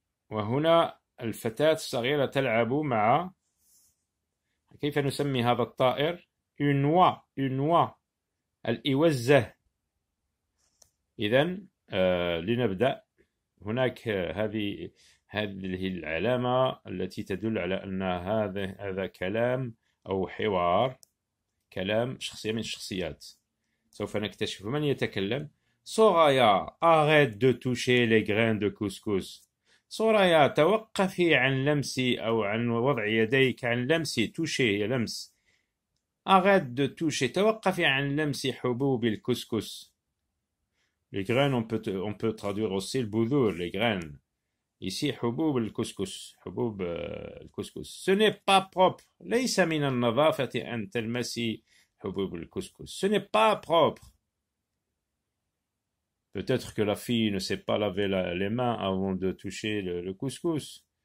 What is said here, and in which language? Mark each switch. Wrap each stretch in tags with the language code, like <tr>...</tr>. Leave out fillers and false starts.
<ar>وهنا الفتاة الصغيرة تلعب مع كيف نسمي هذا الطائر؟</ar> <fr>une oie</fr> <ar>الإوزة. إذن لنبدأ. هناك هذه العلامة التي تدل على أن هذا كلام أو حوار، كلام شخصية من الشخصيات. سوف نكتشف من يتكلم.</ar> <fr>سوريا arrête de toucher les grains de couscous.</fr> <ar>سوريا توقفي عن لمس أو عن وضع يديك عن لمس toucher هي لمس.</ar> <fr>arrête de toucher</fr> <ar>توقفي عن لمس حبوب الكسكس.</ar> <fr>Les graines, on peut traduire aussi le boudour, les graines.</fr> <ar>Ici, حبوب الكسكس, حبوب الكسكس.</ar> <fr>Ce n'est pas propre.</fr> <ar>ليس من النظافة أن تلمسي حبوب الكسكس.</ar> <fr>Ce n'est pas propre. Peut-être que la fille ne sait pas laver les mains avant de toucher le couscous.</fr>